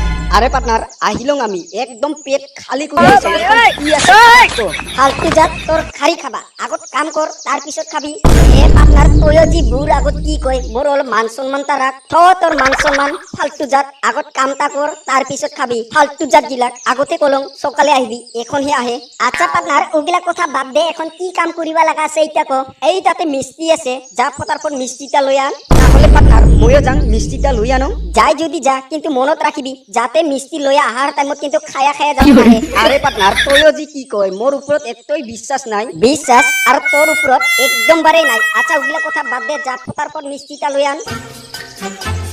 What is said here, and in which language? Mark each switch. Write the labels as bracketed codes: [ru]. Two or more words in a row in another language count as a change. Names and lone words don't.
[rkt] আরে পার্টনার আহিলং আমি একদম পেট খালি করে আছো কি আছে তো ফালতু জাত তোর খারি খাবা আগত কাম কর তার পিছত খাবি এ পার্টনার তৈও যি বুর আগত কি কয় মোর হল মান সম্মান তা রাখ তোর মান সম্মান ফালতু জাত আগত কামটা কর তার পিছত খাবি ফালতু জাত গিলাক আগতে কলং সকালে আহিবি এখন হে আহে আচ্ছা পার্টনার ওগিলা কথা বাদ দে এখন কি কাম করিবা লাগা আছে এইটা ক এই তাতে মিষ্টি আছে যা ফটাফট মিষ্টিটা লৈ আন তাহলে পার্টনার ময়ো যাং মিষ্টিটা লই আনো যাই যদি যা কিন্তু মনত রাখিবি যাতে মিষ্টি লৈ আহাৰ টাইমত কিন্তু খায়া খায়া যাব নাহে আরে পার্টনার তৈও যি কি কয় মোর উপরত এতই বিশ্বাস নাই বিশ্বাস আর তোর উপরত একদম বারে নাই আচ্ছা ওগুলা কথা বাদ দে যা ফটাফট মিষ্টিটা লৈ আন